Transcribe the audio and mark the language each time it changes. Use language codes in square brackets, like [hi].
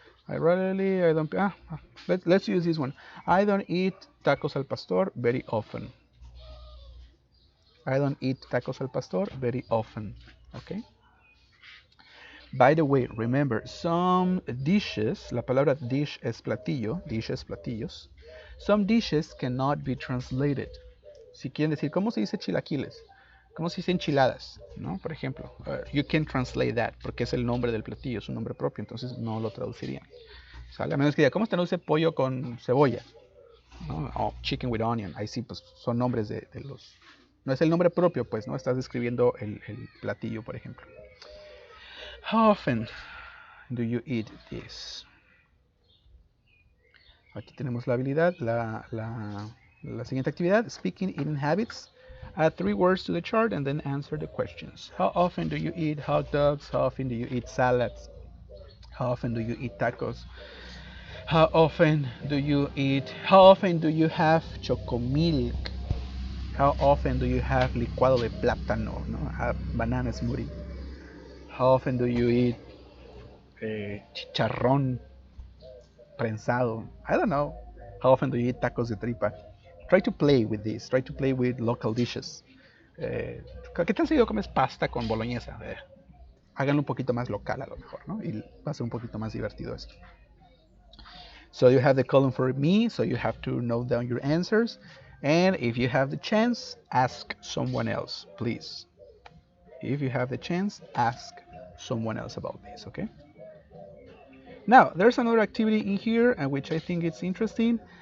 [en] I rarely, I don't, let's use this one. I don't eat tacos al pastor very often. I don't eat tacos al pastor very often. Okay. By the way, remember, some dishes, [es] la palabra dish es platillo, [en] dishes, platillos. Some dishes cannot be translated. [es] Si quieren decir, ¿cómo se dice chilaquiles? ¿Cómo se dice enchiladas? ¿No? Por ejemplo, [en] you can translate that, [es] porque es el nombre del platillo, es un nombre propio, entonces no lo traducirían. ¿Sale? A menos que diga, ¿cómo se traduce pollo con cebolla? ¿No? O [en] chicken with onion. [es] Ahí sí, pues son nombres de los... No es el nombre propio, pues, ¿no? Estás describiendo el platillo, por ejemplo. [en] How often do you eat this? [es] Aquí tenemos la habilidad, la siguiente actividad, speaking eating habits. [en] Add 3 words to the chart and then answer the questions. How often do you eat hot dogs? How often do you eat salads? How often do you eat tacos? How often do you have chocomilk? How often do you have licuado de plátano, no? Have banana smoothie? How often do you eat chicharrón prensado? I don't know. How often do you eat tacos de tripa? Try to play with this. Try to play with local dishes. [es] ¿Qué tan seguido comes pasta con boloñesa? Háganlo un poquito más local a lo mejor, ¿no? Y va a ser un poquito más divertido esto. [en] So you have the column for me, so you have to note down your answers. And if you have the chance, ask someone else, please. If you have the chance, ask someone else about this, okay? Now, there's another activity in here, which I think it's interesting.